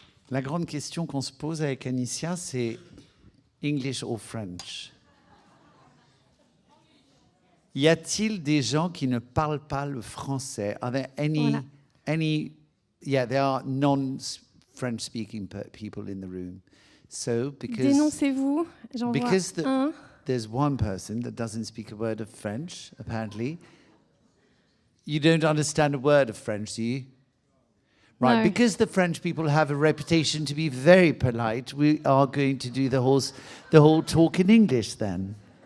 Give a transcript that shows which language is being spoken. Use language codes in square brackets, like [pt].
[fr] La grande question qu'on se pose avec Anissia, c'est [en] English or French? [fr] Y a-t-il des gens qui ne parlent pas le français? [en] Are there any? Yeah, there are non-French speaking people in the room. So [fr] Dénoncez-vous, j'en vois un. [en] There's one person that doesn't speak a word of French, apparently. You don't understand a word of French, do you? Right, No. because the French people have a reputation to be very polite, we are going to do the whole talk in English then.